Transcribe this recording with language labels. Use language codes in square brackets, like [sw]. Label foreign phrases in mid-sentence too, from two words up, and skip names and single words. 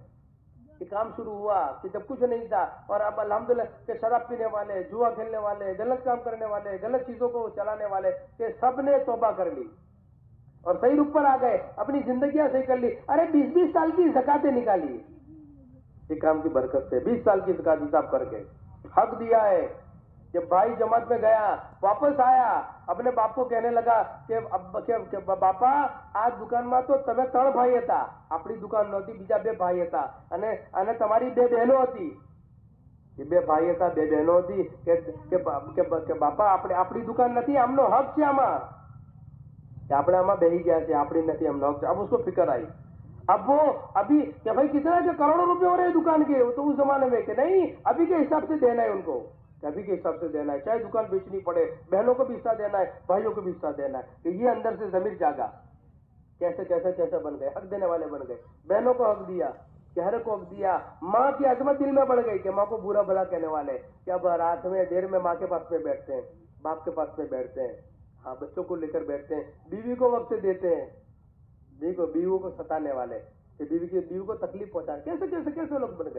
[ur] کہ کام شروع ہوا کہ جب کچھ نہیں تھا, اور اب الحمدللہ کہ شراب پینے والے, جوا کھیلنے والے, غلط کام کرنے والے, غلط چیزوں کو چلانے والے, کہ سب نے توبہ کر لی اور صحیح رخ پر آ گئے, اپنی زندگیاں صحیح کر لی. ارے 20-20 سال کی زکاتیں نکالی یہ کام کی برکت سے, 20 سال کی زکات حساب کر کے حق دیا ہے. جب بھائی جماعت میں گیا, واپس آیا, اپنے باپ کو کہنے لگا کہ باپا آج دکان میں تو [gu] તમે 3 ભાઈ હતા, આપણી દુકાન નહોતી, બીજા 2 ભાઈ હતા, અને તમારી 2 બહેનો હતી. એ 2 ભાઈ હતા, 2 બહેનો હતી, કે બાપા આપણી દુકાન નથી, આમનો હક છે આમાં, کہ આપણે આમાં બેહી ગયા છે, આપણી નથી, આમનો હક છે. [ur] اب اس کو فکر آئی, اب وہ ابھی کہ بھائی کتنا کہ کروڑوں روپے ہو رہے ہیں دکان کے, تو اس زمانے میں کہ نہیں ابھی کے حساب سے دینا ہے ان کو, ابھی کے حساب سے دینا ہے, چاہے دکان بیچنی پڑے, بہنوں کو بھی حصہ دینا ہے, بھائیوں کو بھی حصہ دینا ہے. کہ یہ اندر سے ضمیر جاگا کیسے کیسے کیسے بن گئے، حق دینے والے بن گئے، بہنوں کو حق دیا، چہرے کو حق دیا، ماں کی عظمت دل میں بڑھ گئی کہ ماں کو برا بھلا کہنے والے، کہ اب رات میں دیر میں ماں کے پاس میں بیٹھتے ہیں، باپ کے پاس میں بیٹھتے ہیں، ہاں بچوں کو لے کر بیٹھتے ہیں، بیوی کو وقت دیتے ہیں، بیویوں کو ستانے والے کہ بیوی کو تکلیف پہنچانے، کیسے کیسے کیسے لوگ بن گئے۔